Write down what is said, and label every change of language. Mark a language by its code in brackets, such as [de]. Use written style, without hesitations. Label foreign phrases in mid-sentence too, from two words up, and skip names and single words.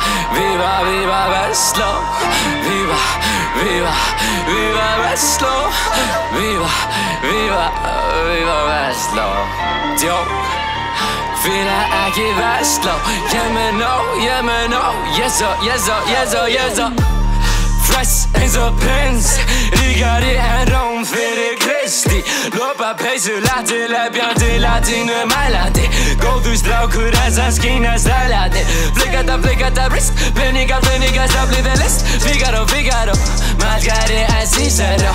[is] Viva, viva Vestló. Viva, viva, viva Vestló. Viva, viva, viva Vestló. Djók, fíla ekki Vestló. Ég með nóg, [en] yes so Fresh [is] eins og prins, ríkari en Róm fyrir Kristi. Lopa peysu, lati, lepjandi, latínu mælandi. Góður strákur eins að skína stælandi. Flikkata, brist, peningar, staflið er list. Fígaró, mælgari en Cíceró.